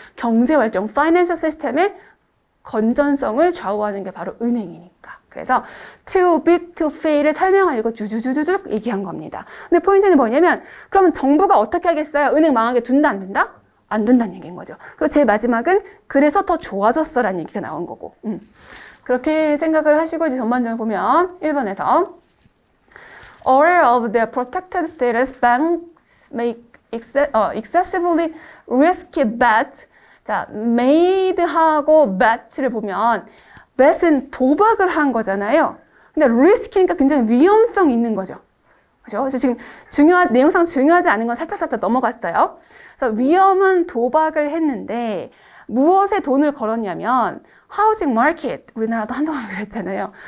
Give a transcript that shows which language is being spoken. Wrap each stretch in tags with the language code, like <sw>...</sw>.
<ko>경제활동, financial system의 건전성을 좌우하는 게 바로 은행이니까. 그래서</ko> <en>too big to fail</en> <ko>을 설명하려고 주주주주쭉 얘기한 겁니다. 근데 포인트는 뭐냐면 그러면 정부가 어떻게 하겠어요? 은행 망하게 둔다 안 둔다? 안 둔다는 얘기인 거죠. 그리고 제일 마지막은 그래서 더 좋아졌어라는 얘기가 나온 거고. 그렇게 생각을 하시고 이제 전반전을 보면 1번에서</ko> <en>aware of their protected status, banks make excessively risky bet.</en> <ko>자, made하고 bet를 보면 bet은 도박을 한 거잖아요. 근데 risky니까 굉장히 위험성 있는 거죠. 그죠? 그래서 지금 내용상 중요하지 않은 건 살짝 넘어갔어요. 그래서 위험한 도박을 했는데 무엇에 돈을 걸었냐면 하우징 마켓, 우리나라도 한동안 그랬잖아요.</ko>